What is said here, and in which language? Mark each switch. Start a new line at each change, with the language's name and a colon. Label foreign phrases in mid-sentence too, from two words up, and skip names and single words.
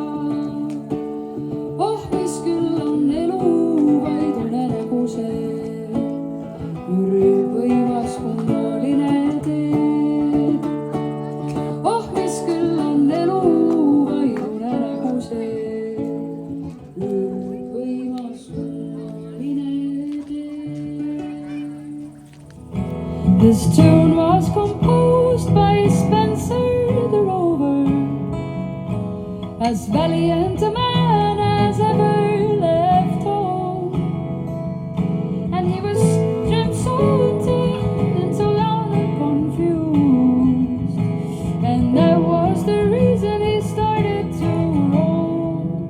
Estonian: Oh, mis küll on elu, vaid unenägu see, võimas kummaline tee. Oh, mis küll on elu, vaid unenägu see, võimas kummaline tee.
English: This tune was composed by Spencer the Rover, as valiant a man as ever left home. And he was dreamt so deep and so loud and confused, and that was the reason he started to roam.